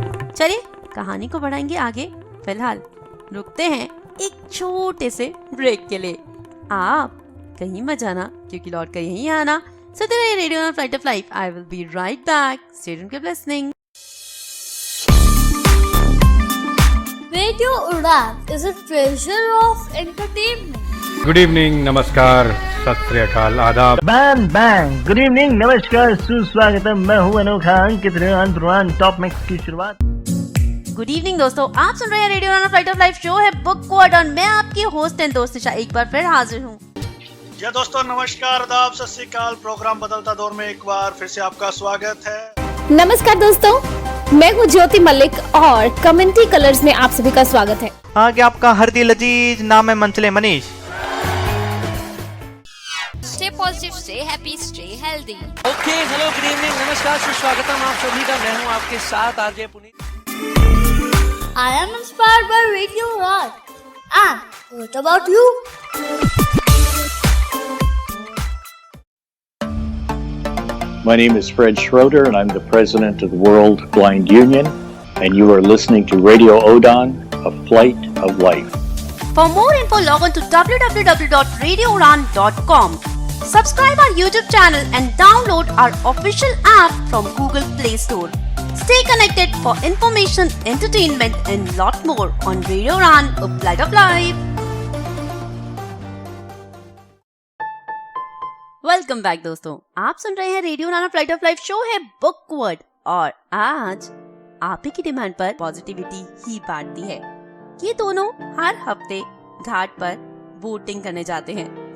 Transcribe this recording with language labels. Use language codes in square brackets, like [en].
[hi] चलिए कहानी को बढ़ाएंगे आगे। फिलहाल रुकते हैं एक छोटे से ब्रेक के लिए। आप कहीं मत जाना क्योंकि लौट कर यहीं आना। सुनते रहिए radio on flight of life. [en] I will be right back. Stay tuned, keep listening. Radio Udan is a treasure of entertainment. [hi] Good evening, नमस्कार, सत श्री अकाल, आदाब। बैंग बैंग, गुड इवनिंग, नमस्कार, सुस्वागतम। मैं हूं अनोखा अंकित रुआन टॉप मिक्स की शुरुआत। गुड इवनिंग दोस्तों, आप सुन रहे हैं radio on flight of life. Show है बुक वर्ड और मैं आपकी होस्ट एंड दोस्त निशा एक बार फिर हाजिर हूँ। जी दोस्तों, नमस्कार, आदाब, सत श्री अकाल। प्रोग्राम बदलता दौर में एक बार फिर से आपका स्वागत है। नमस्कार दोस्तों, मैं हूँ ज्योति मलिक और कमेंट्री कलर्स में आप सभी का स्वागत है। आगे आपका हरदी लजीज, नाम है मंचले Manish. [en] Stay positive, stay happy, stay healthy. Okay, hello, good evening, [hi] नमस्कार, सुस्वागतम आप सभी का। मैं हूं आपके साथ RJ Puneet. [en] I am inspired by Radio Udan. And what about you? My name is Fred Schroeder, and I'm the president of the World Blind Union, and you are listening to Radio Odan, A Flight of Life. For more info, log on to www.radioudan.com. Subscribe our YouTube channel and download our official app from Google Play Store. Stay connected for information, entertainment and lot more on Radio Udan, A Flight of Life. [hi] Welcome back दोस्तों, आप सुन रहे हैं radio उड़ान flight of life. Show है book word और आज आप ही की डिमांड पर पॉजिटिविटी ही बांटती है। ये दोनों हर हफ्ते घाट पर बोटिंग करने जाते हैं।